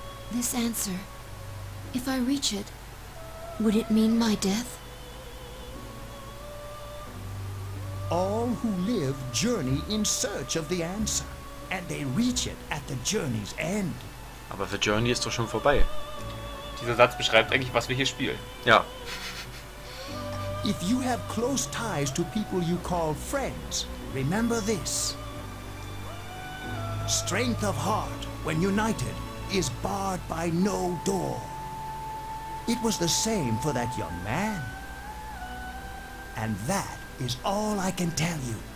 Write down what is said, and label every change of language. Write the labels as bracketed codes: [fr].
[en] This answer, if I reach it, would it mean my death? All who live journey in search of the answer, and they reach it at the journey's end. [de] Aber für Journey ist doch schon vorbei. Dieser Satz beschreibt eigentlich, was wir hier spielen. Ja. [en] If you have close ties to people you call friends, remember this. Strength of heart, when united, is barred by no door. It was the same for that young man. And that is all I can tell you.